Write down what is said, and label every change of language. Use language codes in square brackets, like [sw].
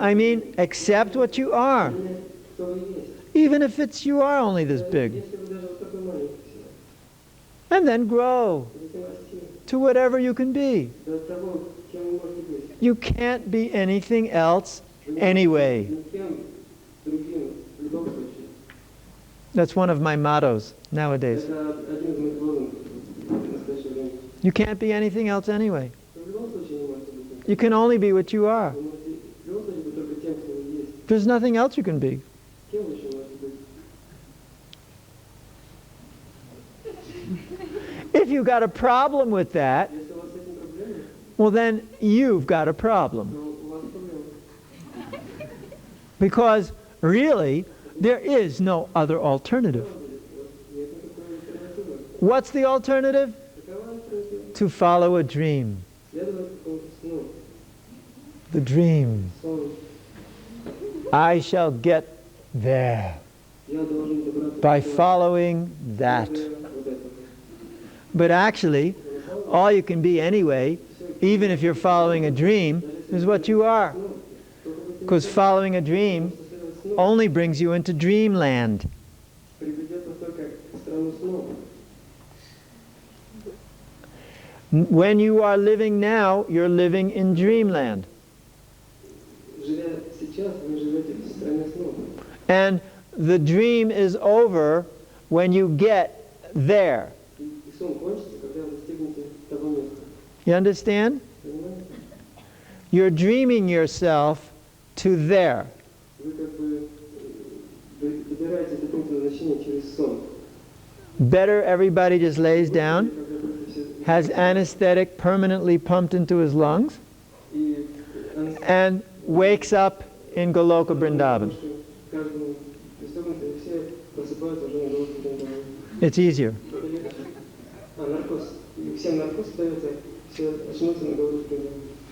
[en] I mean accept what you are. [ru] Кто вы есть. [en] Even if you are only this big. [ru] Если вы даже вот такой маленький всего. [en] And then grow [ru] Затем расти [en] to whatever you can be. [ru] до того, кем вы можете быть. [en] You can't be anything else anyway. [ru] Никем другим в любом случае. [en] That's one of my mottos nowadays. [ru] Это один из моих лозунгов в настоящее время. [en] You can't be anything else anyway. [ru] Вы в любом случае не можете быть. [en] You can only be what you are. [ru] Вы можете в любом случае быть только тем, кто вы есть. [en] There's nothing else you can be. [ru] Кем вы еще можете быть? [en] If you got a problem with that, [ru] Если у вас с этим проблемы, [en] well then you've got a problem. [ru] но у вас проблема. [en] Because really, there is no other alternative. [ru] Нет никакой альтернативы. [en] What's the alternative? [ru] Какова альтернатива? [en] To follow a dream. [ru] Следовать какому-то сну. [en] The dream. [ru] Сон. [en] I shall get there [ru] Я должен добраться [en] by [ru] туда. [en] following that. [ru] Вот это. [en] But actually, all you can be anyway, even if you're following a dream, is what you are. Because following a dream only brings you into dreamland. [ru] Приведет нас только к страну снов. [en] When you are living now, you're living in dreamland. [ru] Живя сейчас, вы живете в стране снов. [en] And the dream is over when you get there. [ru] И сон кончится, когда вы достигнете того места. [en] You understand? [ru] Понимаете? [en] You're dreaming yourself to there. [ru] Вы как бы добираетесь до пункта назначения через сон. [en] Better everybody just lays down, [ru] Когда будете все- [en] has anesthetic permanently pumped into his lungs, [ru] И [en] and wakes up in Goloka Vrindavan. [ru] каждому пристегнуто, и все просыпаются уже на голову Вриндавана. [en] It's easier. [ru] А наркоз. И всем наркоз дается, все очнутся на голову Вриндавана.